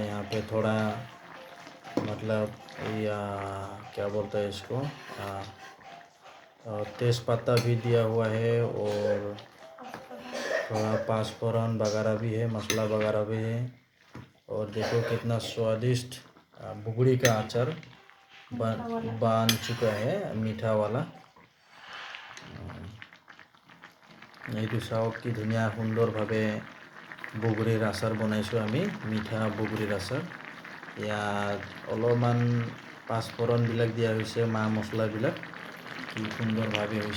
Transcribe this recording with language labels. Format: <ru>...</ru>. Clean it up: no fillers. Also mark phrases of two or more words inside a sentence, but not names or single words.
<hi>यहाँ पे थोड़ा मतलब या क्या बोलते हैं इसको तेज पत्ता भी दिया हुआ है और थोड़ा पाँचफोरन वगैरह भी है, मसाला वगैरह भी है। और देखो कितना स्वादिष्ट बुगड़ी का अचार बन चुका है, मीठा वाला।</hi> <as>এইটো চাওক কি ধুনীয়া সুন্দৰভাৱে বুগৰীৰ আচাৰ বনাইছোঁ আমি, মিঠা বুগৰীৰ আচাৰ। ইয়াত অলপমান পাঁচফোৰণবিলাক দিয়া হৈছে, মা মছলাবিলাক কি সুন্দৰভাৱে হৈছে।</as>